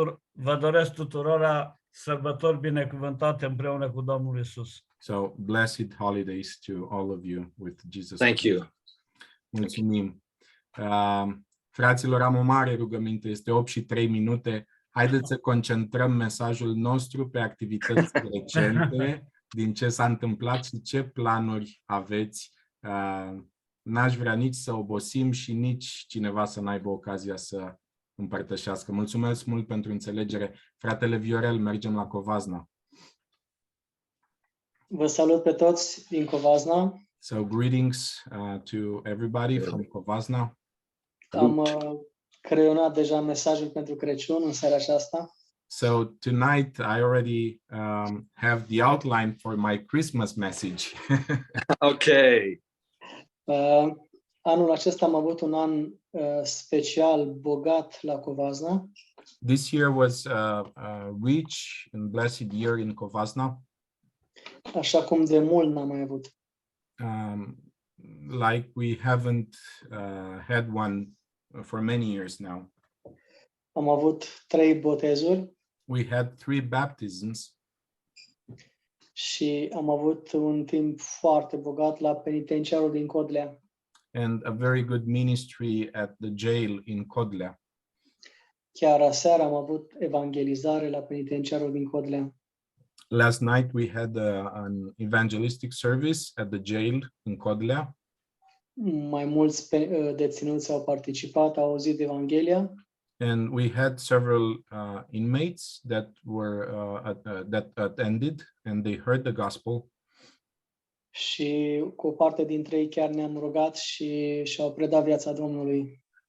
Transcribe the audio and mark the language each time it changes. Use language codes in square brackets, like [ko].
[ro] Vă doresc tuturora sărbători binecuvântate împreună cu Domnul Iisus. [en] So blessed holidays to all of you with Jesus. Thank you. [ro] Mulțumim. Fraților, am o mare rugăminte, este 8:03. Haideți să concentrăm mesajul nostru pe activități recente, din ce s-a întâmplat și ce planuri aveți. N-aș vrea nici să obosim și nici cineva să n-aibă ocazia să împărtășească. Mulțumesc mult pentru înțelegere. Fratele Viorel, mergem la Covasna. Vă salut pe toți din Covasna. [en] So greetings to everybody from Covasna. [ro] Am creionat deja mesajul pentru Crăciun în seara aceasta. [en] So tonight I already have the outline for my Christmas message. Okay. [ro] Anul acesta am avut un an special, bogat la Covasna. [en] This year was a rich and blessed year in Covasna. [ro] Așa cum de mult n-am mai avut. [en] Like we haven't had one for many years now. [ro] Am avut 3 botezuri [en] We had 3 baptisms, [ro] și am avut un timp foarte bogat la penitenciarul din Codlea. [en] and a very good ministry at the jail in Codlea. [ro] Chiar aseară am avut evangelizare la penitenciarul din Codlea. [en] Last night we had an evangelistic service at the jail in Codlea. [ro] Mai mulți deținuți au participat, au auzit Evanghelia [en] And we had several inmates that were that attended, and they heard the gospel. [ro] și cu o parte dintre ei chiar ne-am rugat și și-au predat viața Domnului.